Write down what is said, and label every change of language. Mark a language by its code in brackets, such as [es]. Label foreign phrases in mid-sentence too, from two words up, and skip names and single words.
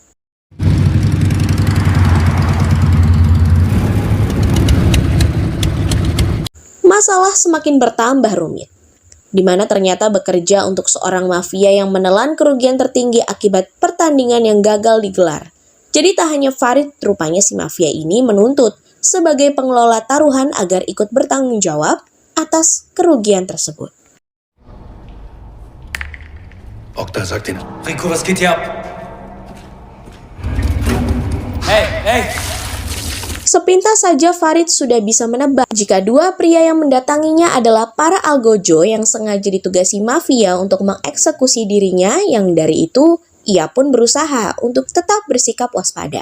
[id] Masalah semakin bertambah rumit, di mana ternyata bekerja untuk seorang mafia yang menelan kerugian tertinggi akibat pertandingan yang gagal digelar. Jadi tak hanya Farid, rupanya si mafia ini menuntut sebagai pengelola taruhan agar ikut bertanggung jawab atas kerugian tersebut. Okta, [de] sag den. Rico, was geht hier ab? Hey, hey! [id] Sepintas saja Farid sudah bisa menebak jika 2 pria yang mendatanginya adalah para algojo yang sengaja ditugasi mafia untuk mengeksekusi dirinya, yang dari itu ia pun berusaha untuk tetap bersikap waspada.